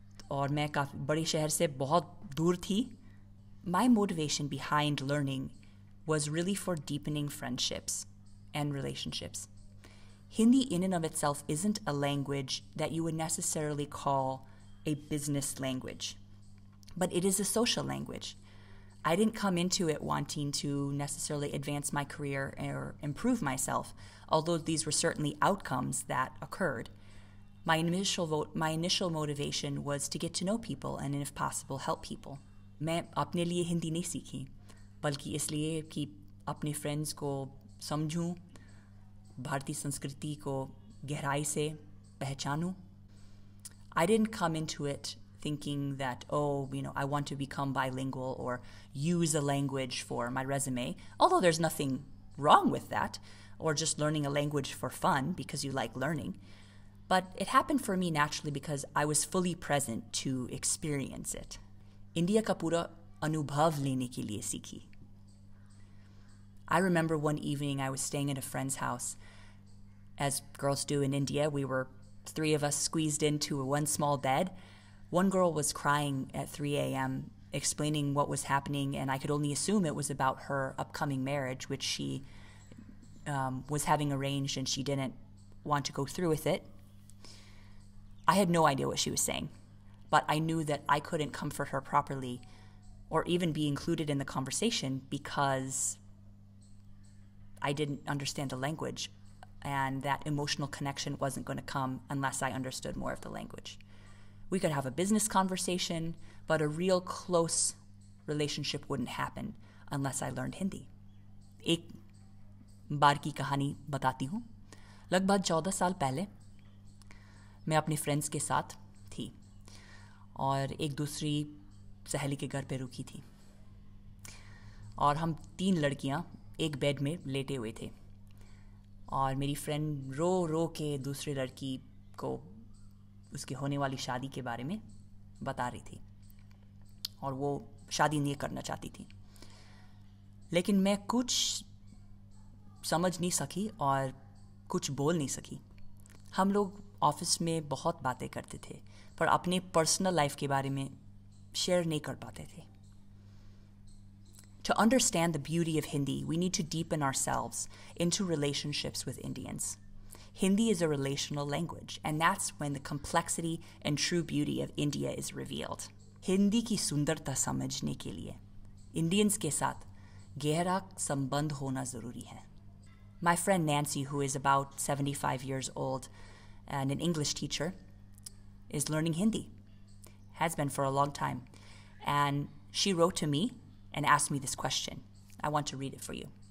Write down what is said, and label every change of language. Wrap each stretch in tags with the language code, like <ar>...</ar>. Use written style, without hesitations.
<hi>और मैं काफ़ी बड़े शहर से बहुत दूर थी.</hi> <en>My motivation behind learning was really for deepening friendships and relationships. Hindi in and of itself isn't a language that you would necessarily call a business language, but it is a social language. I didn't come into it wanting to necessarily advance my career or improve myself, although these were certainly outcomes that occurred. My initial motivation was to get to know people and, if possible, help people.</en> <hi>मैं अपने लिए हिंदी नहीं सीखी, बल्कि इसलिए कि अपने friends को समझूं, भारतीय संस्कृति को गहराई से पहचानूं.</hi> <en>I didn't come into it thinking that, I want to become bilingual or use a language for my resume, although there's nothing wrong with that, or just learning a language for fun because you like learning. But it happened for me naturally because I was fully present to experience it.</en> <hi>India का पूरा अनुभव लेने के लिए सीखी.</hi> <en>I remember one evening I was staying at a friend's house. As girls do in India, we were 3 of us squeezed into one small bed. One girl was crying at 3 a.m., explaining what was happening, and I could only assume it was about her upcoming marriage, which she was having arranged, and she didn't want to go through with it. I had no idea what she was saying, but I knew that I couldn't comfort her properly or even be included in the conversation because I didn't understand the language, and that emotional connection wasn't going to come unless I understood more of the language. We could have a business conversation, but a real close relationship wouldn't happen unless I learned Hindi.</en> <hi>एक बार की कहानी बताती हूँ. लगभग 14 साल पहले मैं अपने फ्रेंड्स के साथ थी और एक दूसरी सहेली के घर पे रुकी थी, और हम 3 लड़कियाँ एक बेड में लेटे हुए थे, और मेरी फ्रेंड रो के दूसरी लड़की को उसके होने वाली शादी के बारे में बता रही थी, और वो शादी नहीं करना चाहती थी. लेकिन मैं कुछ समझ नहीं सकी और कुछ बोल नहीं सकी. हम लोग ऑफिस में बहुत बातें करते थे, पर अपने पर्सनल लाइफ के बारे में शेयर नहीं कर पाते थे.</hi> <en>To understand the beauty of Hindi, we need to deepen ourselves into relationships with Indians. Hindi is a relational language, and that's when the complexity and true beauty of India is revealed.</en> <hi>Hindi की सुंदरता समझने के लिए Indians के साथ गहरा संबंध होना ज़रूरी है.</hi> <en>My friend Nancy, who is about 75 years old and an English teacher, is learning Hindi, has been for a long time, and she wrote to me and asked me this question. I want to read it for you.</en>